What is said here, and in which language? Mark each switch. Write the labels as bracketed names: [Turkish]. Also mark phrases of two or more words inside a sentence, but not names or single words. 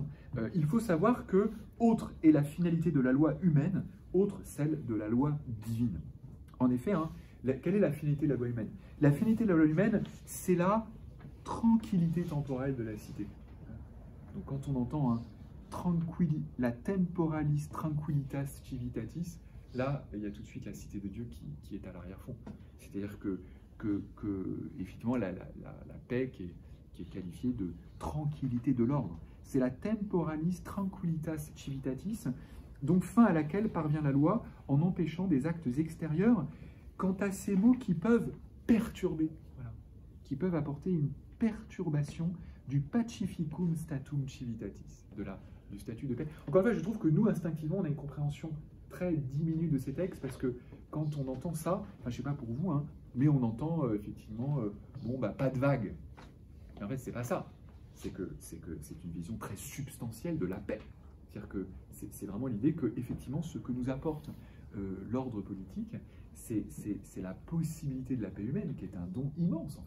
[French] Il faut savoir que autre est la finalité de la loi humaine, autre celle de la loi divine. En effet, quelle est la finalité de la loi humaine? La finalité de la loi humaine, c'est la tranquillité temporelle de la cité. Donc quand on entend la [Latin] temporalis tranquillitas civitatis, [French] là, il y a tout de suite la cité de Dieu qui est à l'arrière-fond. C'est-à-dire que effectivement, la paix qui est qualifiée de tranquillité de l'ordre, c'est la [Latin] temporalis tranquillitas civitatis, [French] donc fin à laquelle parvient la loi en empêchant des actes extérieurs quant à ces mots qui peuvent perturber, voilà, qui peuvent apporter une perturbation du [Latin] pacificum statum civitatis, [French] du statut de paix. Encore une fois, je trouve que nous, instinctivement, on a une compréhension très diminuée de ces textes, parce que quand on entend ça, enfin, je ne sais pas pour vous, mais on entend effectivement, pas de vague. Mais en fait, c'est pas ça. c'est que c'est une vision très substantielle de la paix. C'est-à-dire que c'est vraiment l'idée que, effectivement, ce que nous apporte l'ordre politique, c'est la possibilité de la paix humaine, qui est un don immense, en fait.